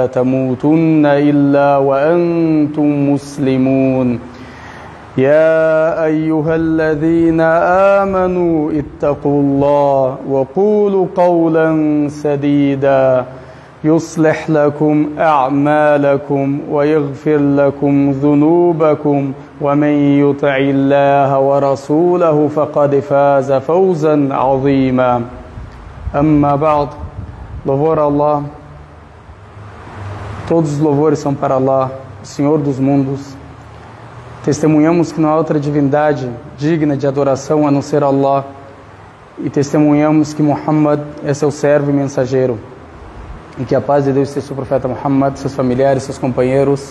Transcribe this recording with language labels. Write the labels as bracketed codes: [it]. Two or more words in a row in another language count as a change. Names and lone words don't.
[ar] تموتن إلا وأنتم مسلمون يا أيها الذين آمنوا اتقوا الله وقولوا قولا سديدا يصلح لكم أعمالكم ويغفر لكم ذنوبكم ومن يطع الله ورسوله فقد فاز فوزا عظيما. أما بعد, [pt] louvor a Allah, todos os louvores são para Allah, o Senhor dos mundos. Testemunhamos que não há outra divindade digna de adoração a não ser Allah, e testemunhamos que Muhammad é seu servo e mensageiro, e que a paz de Deus seja o profeta Muhammad, seus familiares, seus companheiros.